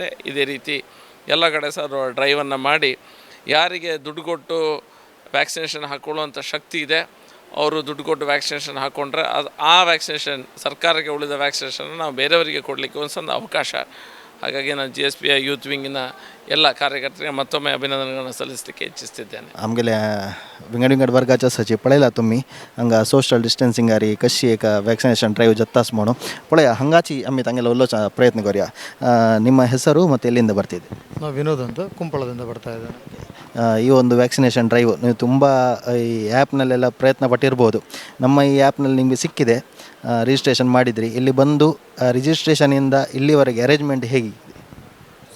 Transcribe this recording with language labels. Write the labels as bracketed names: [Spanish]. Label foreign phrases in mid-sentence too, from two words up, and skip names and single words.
[Kannada] ಇದೇ ರೀತಿ ಎಲ್ಲ ಕಡೆ ಸಹ ಡ್ರೈವನ್ನು ಮಾಡಿ ಯಾರಿಗೆ ದುಡ್ಡು ಕೊಟ್ಟು ವ್ಯಾಕ್ಸಿನೇಷನ್ ಹಾಕ್ಕೊಳ್ಳುವಂಥ ಶಕ್ತಿ ಇದೆ ಅವರು ದುಡ್ಡು ಕೊಟ್ಟು ವ್ಯಾಕ್ಸಿನೇಷನ್ ಹಾಕ್ಕೊಂಡ್ರೆ ಆ ವ್ಯಾಕ್ಸಿನೇಷನ್ ಸರ್ಕಾರಕ್ಕೆ ಉಳಿದ ವ್ಯಾಕ್ಸಿನೇಷನ್ ನಾವು ಬೇರೆಯವರಿಗೆ ಕೊಡಲಿಕ್ಕೆ ಒಂದು ಅವಕಾಶ. ಹಾಗಾಗಿ ನಾನು GSBಯ [English] youth wing [Kannada] ಎಲ್ಲ ಕಾರ್ಯಕರ್ತರಿಗೆ ಮತ್ತೊಮ್ಮೆ ಅಭಿನಂದನೆಗಳನ್ನು ಸಲ್ಲಿಸಲಿಕ್ಕೆ ಇಚ್ಛಿಸ್ತಿದ್ದೇನೆ. [Konkani] आमगेल्या विंगड वर्गाच्या सचिव पळयला तुम्ही हांगा सोशल डिस्टन्सिंगारी कशी एक [English] vaccination drive [Konkani] जत्तास म्हणून पळया हांगाची आम्ही तांगेला उल्लोच प्रयत्न करूया. [Kannada] ನಿಮ್ಮ ಹೆಸರು ಮತ್ತು ಎಲ್ಲಿಂದ ಬರ್ತಿದೆ? ನಾವು ವಿನೋದ್ ಅಂತ ಕುಂಪಳದಿಂದ ಬರ್ತಾ ಇದ್ದೇನೆ. ಈ ಒಂದು [English] vaccination drive [Kannada] ನೀವು ತುಂಬ ಈ ಆ್ಯಪ್ನಲ್ಲೆಲ್ಲ ಪ್ರಯತ್ನ ಪಟ್ಟಿರ್ಬೋದು. ನಮ್ಮ ಈ ಆ್ಯಪ್ನಲ್ಲಿ ನಿಮಗೆ ಸಿಕ್ಕಿದೆ, ರಿಜಿಸ್ಟ್ರೇಷನ್ ಮಾಡಿದ್ರಿ. ಇಲ್ಲಿ ಬಂದು ರಿಜಿಸ್ಟ್ರೇಷನಿಂದ ಇಲ್ಲಿವರೆಗೆ ಅರೇಂಜ್ಮೆಂಟ್ ಹೇಗಿದೆ?